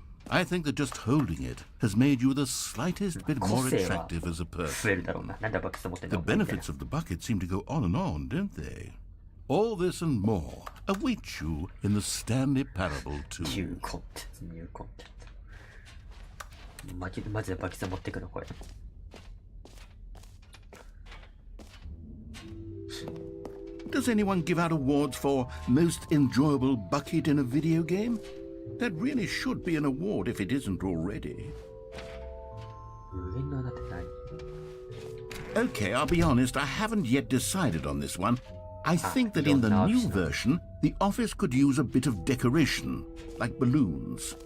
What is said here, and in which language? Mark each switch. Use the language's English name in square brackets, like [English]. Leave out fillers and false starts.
[English] I think that just holding it has made you the slightest bit more attractive as a person. The benefits of the bucket seem to go on, don't they? All this and more await you in the Stanley Parable 2. New content, new content. [Japanese] マジでバキさん持ってくのこれ。 [English] Does anyone give out awards for most enjoyable bucket in a video game? That really should be an award if it isn't already. [Japanese] 無限の穴って何? [English] Okay, I'll be honest, I haven't yet decided on this one. I think that in the new version, the office could use a bit of decoration, like balloons.